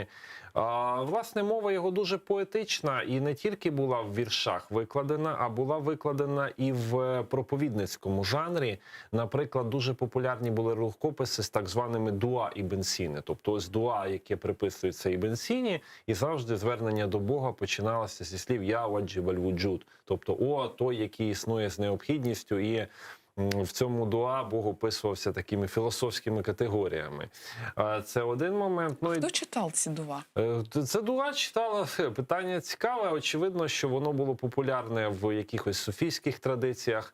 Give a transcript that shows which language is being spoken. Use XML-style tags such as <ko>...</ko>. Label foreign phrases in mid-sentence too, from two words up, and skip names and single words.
<uk>Власне, мова його дуже поетична і не тільки була в віршах викладена, а була викладена і в проповідницькому жанрі. Наприклад, дуже популярні були рукописи з так званими дуа Ібн Сіни. Тобто ось дуа, яке приписується Ібн Сіні, і завжди звернення до Бога починалося зі слів</uk> <ar>«يا واجب الوجود»,</ar> <uk>тобто «О, той, який існує з необхідністю», і в цьому дуа Бог описувався такими філософськими категоріями. Це один момент. Ну, Хто читав ці дуа? Це дуа читала. Питання цікаве. Очевидно, що воно було популярне в якихось суфійських традиціях.</uk>